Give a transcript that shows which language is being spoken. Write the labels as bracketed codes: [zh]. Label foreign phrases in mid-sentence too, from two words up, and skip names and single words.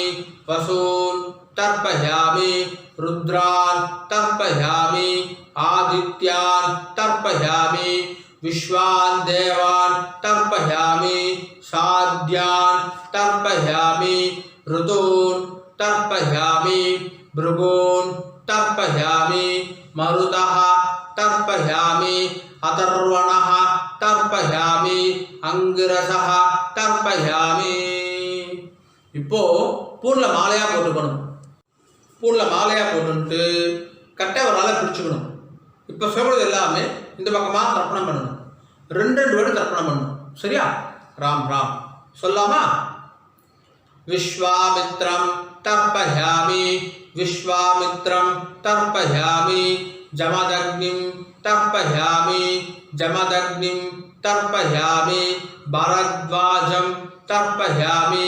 [sa] वसून् तर्पयामि, रुद्रान् तर्पयामि, आदित्यान् तर्पयामि, विश्वान् देवान् तर्पयामि, साध्यान् तर्पयामि, ऋतून् तर्पयामि, भृगून् तर्पयामि, मरुतः तर्पयामि, अथर्वणः तर्पयामि, अंगिरसः तर्पयामि। [ta] இப்போ பூன்ல மாலையா போட்டுக்கணும். பூன்ல மாலையா போட்டுட்டு கட்டை ஒரு ஆளை பிடிச்சுக்கணும். இப்போ சொல்றது எல்லாமே இந்த பக்கமா தர்ப்பணம் பண்ணணும். ரெண்டு வாட்டி தர்ப்பணம் பண்ணணும். சரியா? ராம் ராம் சொல்லாமா? [sa] विश्वामित्रं तर्पयामि, विश्वामित्रं तर्पयामि, जमदग्निं तर्पयामि, जमदग्निं तर्पयामि, भरद्वाजं तर्पयामि,